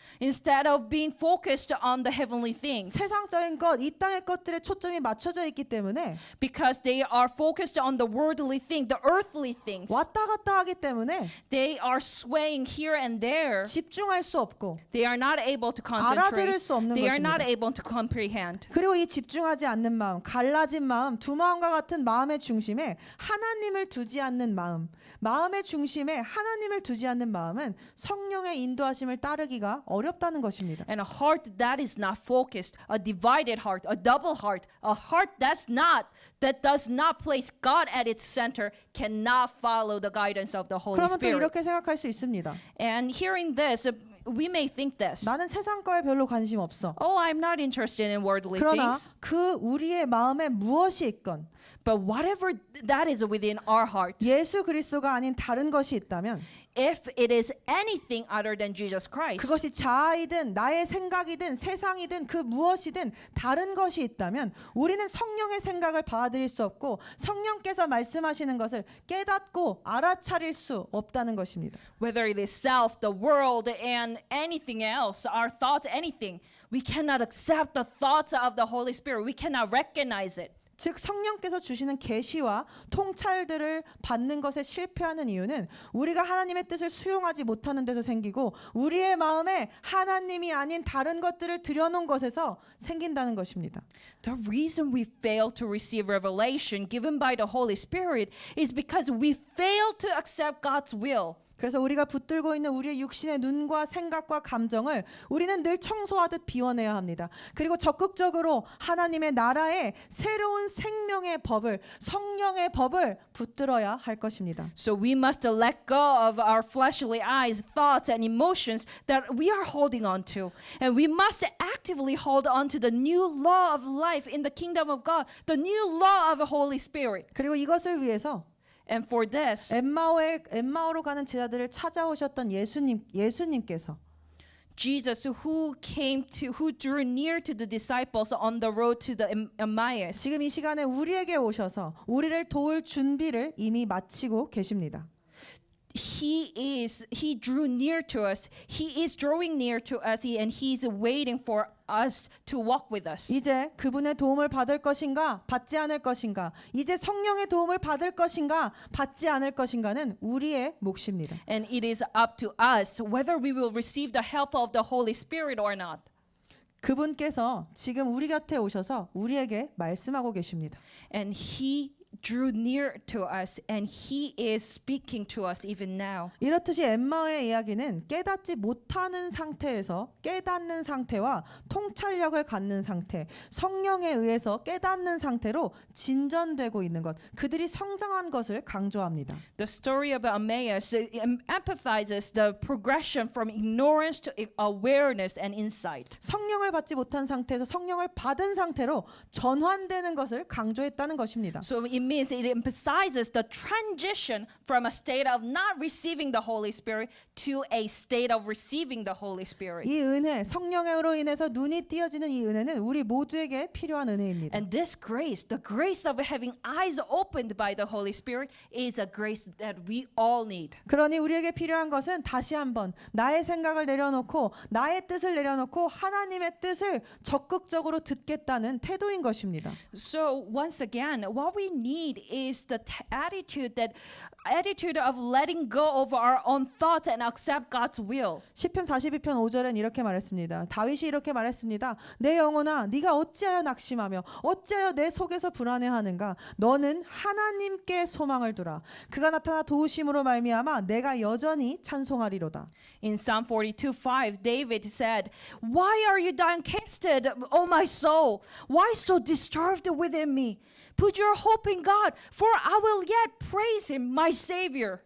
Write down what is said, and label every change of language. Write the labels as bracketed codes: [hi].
[en] Instead of being focused on the heavenly things, [ko] 세상적인 것, 이 땅의 것들에 초점이 맞춰져 있기 때문에 [en] because they are focused on the worldly thing, the earthly things, [ko] 왔다 갔다 하기 때문에 [en] they are swaying here and there. [ko] 집중할 수 없고 [en] They are not able to [ko] 알아들을 [en] concentrate. [ko] 수 없는 [en] They are not [ko] 것입니다. [en] able to comprehend. [ko] 그리고 이 집중하지 않는 마음, 갈라진 마음, 두 마음과 같은 마음의 중심에 하나님을 두지 않는 마음, 마음의 중심에 하나님을 두지 않는 마음은 성령의 인도하심을 따르기가 어렵다는 것입니다. [en] And a heart that is not focused, a divided heart, a double heart, a heart that does not place God at its center cannot follow the guidance of the Holy [ko] 그러면 또 [en] Spirit. [ko] 이렇게 생각할 수 있습니다. [en] And hearing this, we may think this. [ko] 나는 세상 거에 별로 관심 없어. [en] Oh, I'm not interested in worldly [ko] 그러나 [en] things. [ko] 그 우리의 마음에 무엇이 있건 [en] But whatever that is within our heart, [ko] 예수 그리스도가 아닌 다른 것이 있다면 [en] if it is anything other than Jesus Christ, [ko] 그것이 자아이든 나의 생각이든 세상이든 그 무엇이든 다른 것이 있다면 우리는 성령의 생각을 받아들일 수 없고 성령께서 말씀하시는 것을 깨닫고 알아차릴 수 없다는 것입니다. [en] whether it is self, the world, and anything else, our thoughts, anything, we cannot accept the thoughts of the Holy Spirit. We cannot recognize it. [ko] 즉 성령께서 주시는 계시와 통찰들을 받는 것에 실패하는 이유는 우리가 하나님의 뜻을 수용하지 못하는 데서 생기고 우리의 마음에 하나님이 아닌 다른 것들을 들여놓은 것에서 생긴다는 것입니다. [en] The reason we fail to receive revelation given by the Holy Spirit is because we fail to accept God's will. [ko] 그래서 우리가 붙들고 있는 우리의 육신의 눈과 생각과 감정을 우리는 늘 청소하듯 비워내야 합니다. 그리고 적극적으로 하나님의 나라의 새로운 생명의 법을, 성령의 법을 붙들어야 할 것입니다. [en] So we must let go of our fleshly eyes, thoughts, and emotions that we are holding on to. And we must actively hold on to the new law of life in the kingdom of God, the new law of the Holy Spirit. [ko] 그리고 이것을 위해서 [en] And for this, [ko] 엠마오로 가는 제자들을 찾아오셨던 예수님께서 [en] Jesus, who drew near to the disciples on the road to the Emmaus, [ko] 지금 이 시간에 우리에게 오셔서 우리를 도울 준비를 이미 마치고 계십니다. [en] he drew near to us. He is drawing near to us, and he's waiting for us to walk with us. [ko] 이제 그분의 도움을 받을 것인가 받지 않을 것인가, 이제 성령의 도움을 받을 것인가 받지 않을 것인가는 우리의 몫입니다. [en] And it is up to us whether we will receive the help of the Holy Spirit or not. [ko] 그분께서 지금 우리 곁에 오셔서 우리에게 말씀하고 계십니다. [en] And he drew near to us, and he is speaking to us even now. [ko] 이렇듯이 엠마오의 이야기는 깨닫지 못하는 상태에서 깨닫는 상태와 통찰력을 갖는 상태, 성령에 의해서 깨닫는 상태로 진전되고 있는 것, 그들이 성장한 것을 강조합니다. [en] The story of Emmaus emphasizes the progression from ignorance to awareness and insight. [ko] 성령을 받지 못한 상태에서 성령을 받은 상태로 전환되는 것을 강조했다는 것입니다. [en] So it means it emphasizes the transition from a state of not receiving the Holy Spirit to a state of receiving the Holy Spirit. [ko] 이 은혜, 성령으로 인해서 눈이 띄어지는 이 은혜는 우리 모두에게 필요한 은혜입니다. [en] And this grace, the grace of having eyes opened by the Holy Spirit, is a grace that we all need. [ko] 그러니 우리에게 필요한 것은 다시 한번 나의 생각을 내려놓고 나의 뜻을 내려놓고 하나님의 뜻을 적극적으로 듣겠다는 태도인 것입니다. [en] So once again, what we need is the attitude of letting go of our own thoughts and accept God's will. [ko] 시편 42편 5절엔 이렇게 말했습니다. 다윗이 이렇게 말했습니다. 내 영혼아 네가 어찌하여 낙심하며 어찌하여 내 속에서 불안해하는가. 너는 하나님께 소망을 두라. 그가 나타나 도우심으로 말미암아 내가 여전히 찬송하리로다. [en] In Psalm 42:5, David said, "Why are you downcasted, O my soul? Why so disturbed within me? Put your hope in God, for I will yet praise Him, my Savior."